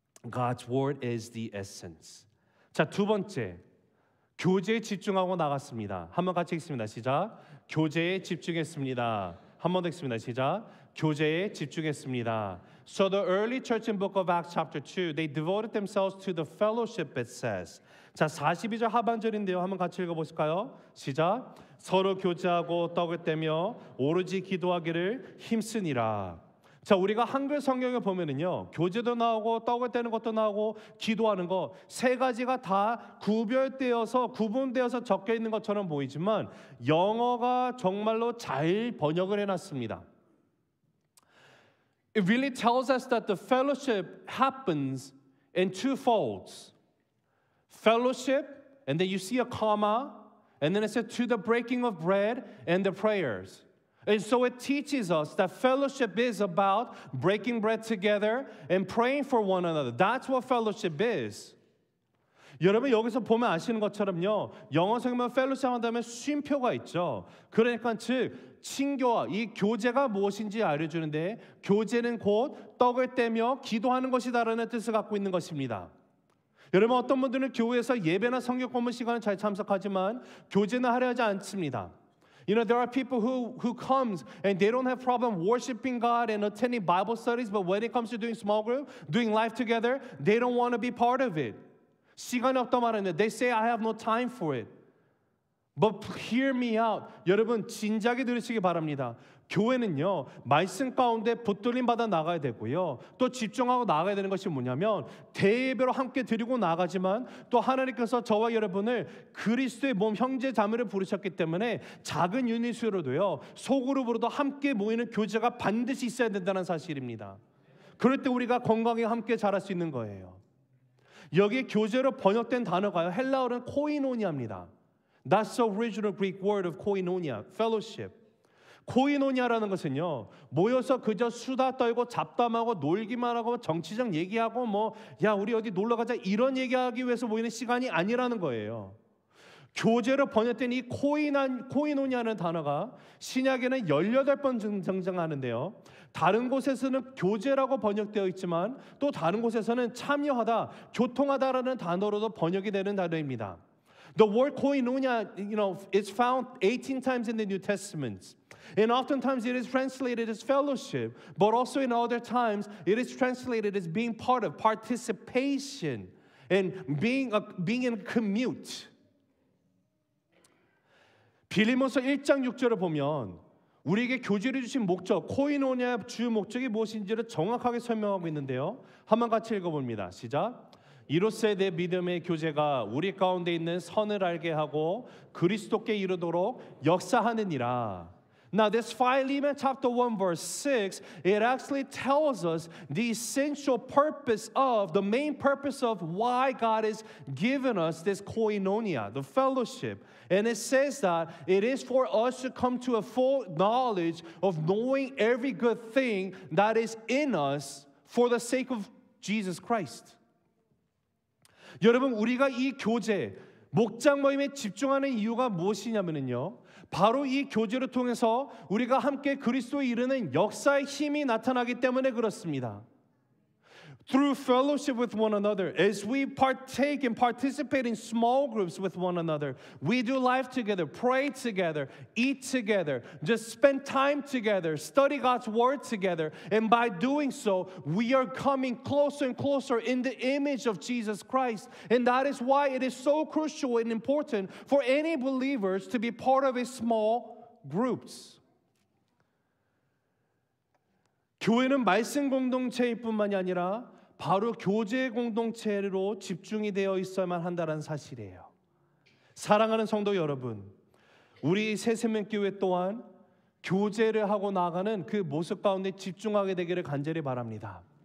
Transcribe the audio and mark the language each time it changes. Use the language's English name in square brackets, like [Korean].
[English] God's word is the essence. [Korean] 자, 두 번째, 교제에 집중하고 나갔습니다. 한번 같이 읽습니다. 시작. 교제에 집중했습니다. 한 번 더 읽습니다. 시작. 교제에 집중했습니다. [English] So the early church in book of Acts chapter 2, they devoted themselves to the fellowship, it says. [Korean] 자, 42절 하반절인데요. 한번 같이 읽어보실까요? 시작. 서로 교제하고 떡을 떼며 오로지 기도하기를 힘쓰니라. 자, 우리가 한글 성경에 보면은요, 교제도 나오고 떡을 떼는 것도 나오고 기도하는 거 세 가지가 다 구분되어서 적혀 있는 것처럼 보이지만 영어가 정말로 잘 번역을 해놨습니다. [English] It really tells us that the fellowship happens in two folds. Fellowship, and then you see a comma, and then it says to the breaking of bread and the prayers. And so it teaches us that fellowship is about breaking bread together and praying for one another. That's what fellowship is. [Korean] 여러분, 여기서 보면 아시는 것처럼요, 영어 성경은 fellowship 한다면 쉼표가 있죠. 그러니까 즉 친교와 이 교제가 무엇인지 알려주는데, 교제는 곧 떡을 떼며 기도하는 것이다라는 뜻을 갖고 있는 것입니다. 여러분, 어떤 분들은 교회에서 예배나 성경 공부 시간을 잘 참석하지만 교제는 하려 하지 않습니다. You know, there are people who comes and they don't have problem worshiping God and attending Bible studies, but when it comes to doing small group, doing life together, they don't want to be part of it. 시간이 없다 말하는데 [English] they say I have no time for it. But hear me out. [Korean] 여러분, 진작에 들으시기 바랍니다. 교회는요, 말씀 가운데 붙들림 받아 나가야 되고요, 또 집중하고 나가야 되는 것이 뭐냐면 대예배로 함께 드리고 나가지만 또 하나님께서 저와 여러분을 그리스도의 몸 형제 자매를 부르셨기 때문에 작은 유닛으로도요, 소그룹으로도 함께 모이는 교제가 반드시 있어야 된다는 사실입니다. 그럴 때 우리가 건강하게 함께 자랄 수 있는 거예요. 여기 교제로 번역된 단어가요, 헬라어는 코이노니아입니다. [English] That's the original Greek word of koinonia, fellowship. [Korean] 코이노니아라는 것은요, 모여서 그저 수다 떨고 잡담하고 놀기만 하고 정치적 얘기하고 야 우리 어디 놀러 가자 이런 얘기하기 위해서 모이는 시간이 아니라는 거예요. 교제로 번역된 이 코이노니아라는 단어가 신약에는 18번 등장하는데요, 다른 곳에서는 교제라고 번역되어 있지만 또 다른 곳에서는 참여하다, 교통하다라는 단어로도 번역이 되는 단어입니다. [English] The word koinonia, is found 18 times in the New Testament. And oftentimes it is translated as fellowship, but also in other times it is translated as being part of, participation, and being in commute. [Korean] 빌립보서 1장 6절을 보면 우리에게 교제를 주신 목적, 코이노니아의 주 목적이 무엇인지를 정확하게 설명하고 있는데요. 한번 같이 읽어봅니다. 시작. 이로써 내 믿음의 교제가 우리 가운데 있는 선을 알게 하고 그리스도께 이르도록 역사하느니라. [English] Now this Philemon chapter 1 verse 6, it actually tells us the essential purpose of, the main purpose of why God has given us this koinonia, the fellowship. And it says that it is for us to come to a full knowledge of knowing every good thing that is in us for the sake of Jesus Christ. [Korean] 여러분, 우리가 이 교제, 목장 모임에 집중하는 이유가 무엇이냐면요, 바로 이 교제를 통해서 우리가 함께 그리스도에 이르는 역사의 힘이 나타나기 때문에 그렇습니다. [English] Through fellowship with one another, as we partake and participate in small groups with one another, we do life together, pray together, eat together, just spend time together, study God's word together, and by doing so, we are coming closer and closer in the image of Jesus Christ. And that is why it is so crucial and important for any believers to be part of a small groups. [Korean] 교회는 말씀 공동체일 뿐만이 아니라 바로 교제 공동체로 집중이 되어 있어야만 한다는 사실이에요. 사랑하는 성도 여러분, 우리 새생명교회 또한 교제를 하고 나아가는 그 모습 가운데 집중하게 되기를 간절히 바랍니다.